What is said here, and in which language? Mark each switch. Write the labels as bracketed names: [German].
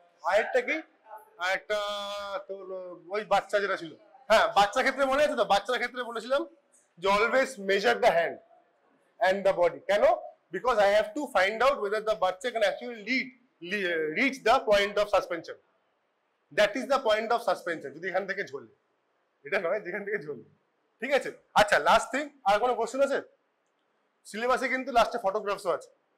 [Bangla] আরেকটা কি, আরেকটা তোর ওই বাচ্চা যেটা ছিল, হ্যাঁ বাচ্চা ক্ষেত্রে মনে আছে তো, বাচ্চার ক্ষেত্রে বলেছিলাম যে [English] Always measure the hand and the body. [Bangla] কেন? [English] Because I have to find out whether the বাচ্চা can actually reach the point of suspension. That is the point of suspension. [Bangla] যদি এখান থেকে ঝোলে, এটা নয় যেখান থেকে ঝোলে, ঠিক আছে। আচ্ছা, লাস্ট থিং, আর কোনো কোশ্চেন আছে? সিলেবাসে কিন্তু লাস্টে ফটোগ্রাফসও আছে।